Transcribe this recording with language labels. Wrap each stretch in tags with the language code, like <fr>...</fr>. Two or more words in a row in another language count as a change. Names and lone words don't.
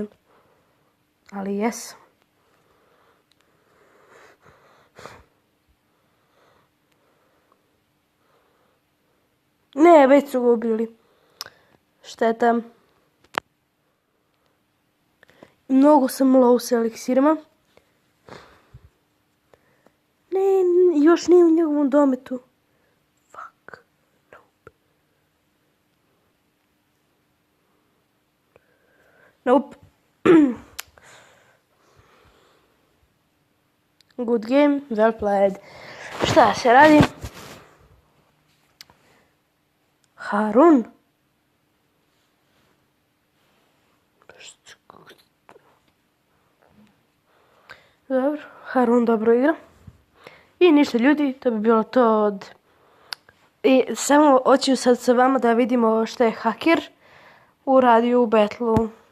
<bs>Ali jesam. Ne, već su ga ubili. Šteta. Mnogo sam low sa eliksirima. Ne, još nije u njegovom dometu.</bs> <en>Fuck. Nope. Nope. Good game, well played.</en> <bs>Šta se radi? Harun. Dobro, Harun dobro igra. I ništa ljudi, to bi bilo to od... I samo hoću sad sa vama da vidimo što je haker uradio u Battle-u.</bs>